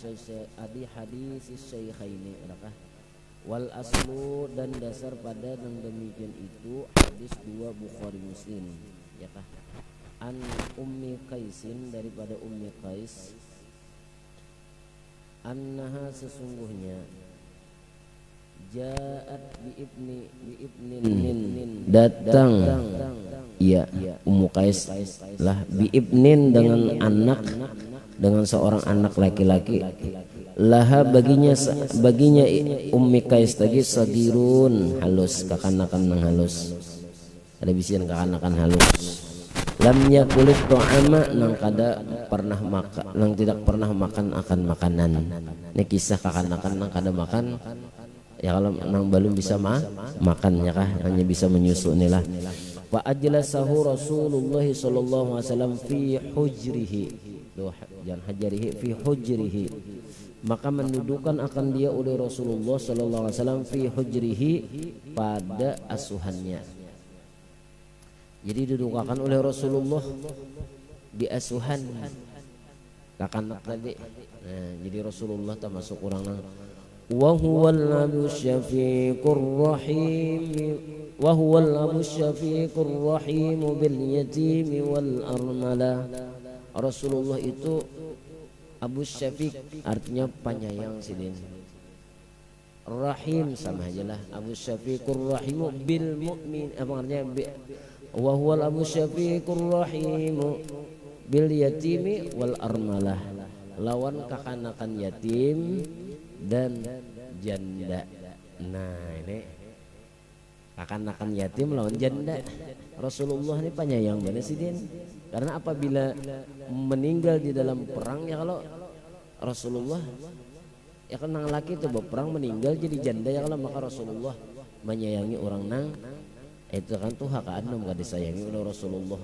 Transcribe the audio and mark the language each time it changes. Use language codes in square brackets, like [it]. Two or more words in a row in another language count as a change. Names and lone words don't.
[bjn] syaikhaini, adakah [ar] والأصل [bjn] dan dasar pada yang demikian itu hadis dua Bukhari Muslim, ya kah? An Ummi Qaisin, daripada Ummi Qais, annaha sesungguhnya [ar] جاءت بابن [bjn] datang, iya Ummu Qais lah, [ar] بابن [bjn] dengan anak, dengan seorang anak laki-laki, laha baginya Ummi Qais tadi sagirun halus, kakanakan nang halus, ada bisian kakanakan halus, [ar] لم يأكل الطعام [bjn] nang kada pernah makan, nang tidak pernah makan akan makanan. Ini kisah kakanakan nang kada makan, ya kalau nang belum bisa makan, ya kah, hanya bisa menyusu inilah. [ar] وأجلسه رسول الله صلى الله عليه وسلم في حجره, jangan حجره في حجره, [bjn] maka mendudukan akan dia oleh [ar] رسول الله صلى الله عليه وسلم في حجره, [bjn] pada asuhannya. Jadi didudukakan oleh Rasulullah di asuhan kakanak tadi. Nah, jadi Rasulullah termasuk orang nang [ar] وهو الأب الشفيق الرحيم وهو الأب الشفيق الرحيم باليتيم والأرملة. [bjn] Rasulullah itu Abu Syafiq, artinya penyayang sidin. Rahim sama aja lah, [ar] أبو الشفيق الرحيم بالمؤمن, [bjn] apa artinya [ar] وهو الأب الشفيق الرحيم باليتيم والأرملة, [bjn] lawan kakanakan yatim dan janda. Nah ini kakanakan yatim lawan janda. Rasulullah ini penyayang banget sidin. Karena apabila meninggal di dalam perang, ya kalau Rasulullah, ya kan nang laki itu berperang meninggal jadi janda, ya kalau maka Rasulullah menyayangi orang nang itu kan tuh hak anum gak disayangi oleh Rasulullah.